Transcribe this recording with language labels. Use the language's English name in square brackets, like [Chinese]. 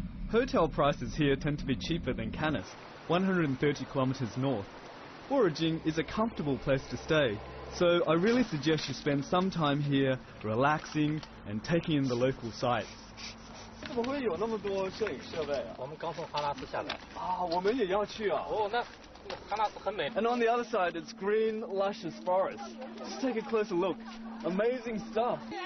[English] Hotel prices here tend to be cheaper than Canis, 130 kilometers north. Foraging is a comfortable place to stay, so I really suggest you spend some time here relaxing and taking in the local sights. [Chinese] 怎么会有那么多摄影设备啊？我们刚从哈拉斯下来。啊，我们也要去啊。哦，那哈拉斯很美。 [English] And on the other side, it's green, luscious forest. Just take a closer look. Amazing stuff.